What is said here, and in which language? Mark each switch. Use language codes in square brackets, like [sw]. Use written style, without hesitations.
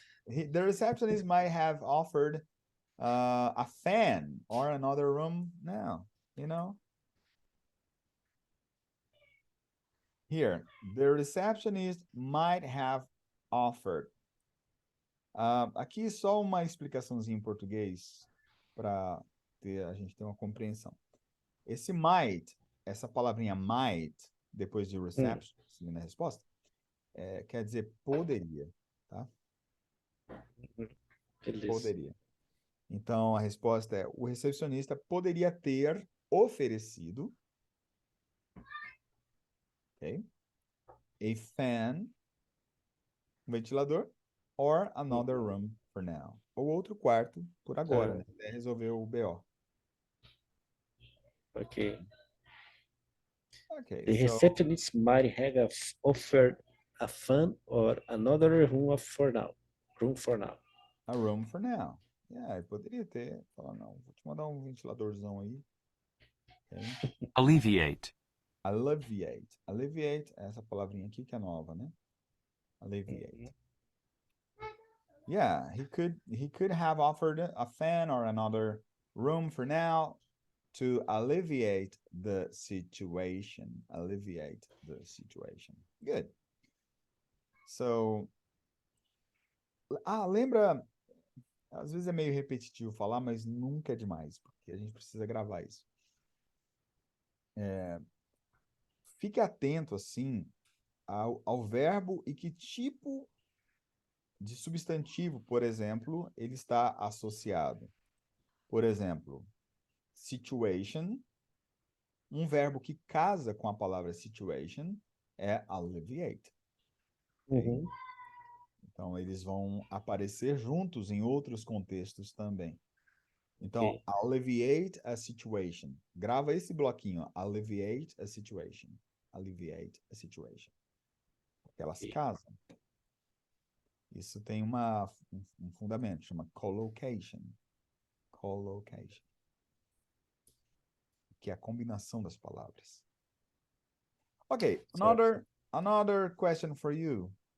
[en] The receptionist might have offered a fan or another room now, you know. Here, the receptionist might have offered. [pt] Aqui só uma explicaçãozinha em português para a gente ter uma compreensão. Esse might, essa palavrinha might, depois de reception, seguindo a resposta, quer dizer poderia, tá? Beleza. Poderia. Então, a resposta é: o recepcionista poderia ter oferecido, okay, [en] a fan, [pt] um ventilador, [en] or another room for now. [pt] Ou outro quarto por agora, né? Até resolver o BO. [en] Okay. Okay, The so receptionist might have offered a fan or another room for now. a room for now. Yeah, [pt] poderia ter. Falar, não, vou te mandar um ventiladorzão aí. [en] Okay. Alleviate. Alleviate. [pt] Alleviate é essa palavrinha aqui que é nova, né? [en] Alleviate. Yeah, he could have offered a fan or another room for now to alleviate the situation. Alleviate the situation. Good. [pt] So, lembra, às vezes é meio repetitivo falar, mas nunca é demais, porque a gente precisa gravar isso. Fique atento, assim, ao verbo e que tipo de substantivo, por exemplo, ele está associado. Por exemplo, situation, um verbo que casa com a palavra situation é alleviate. Okay? Então, eles vão aparecer juntos em outros contextos também. Então, [en] alleviate a situation. [pt] Grava esse bloquinho, [en] alleviate a situation. Alleviate a situation. [pt] Porque elas casam. Isso tem um fundamento, chama collocation. Collocation. Que é a combinação das palavras. [en] Okay, another question for you.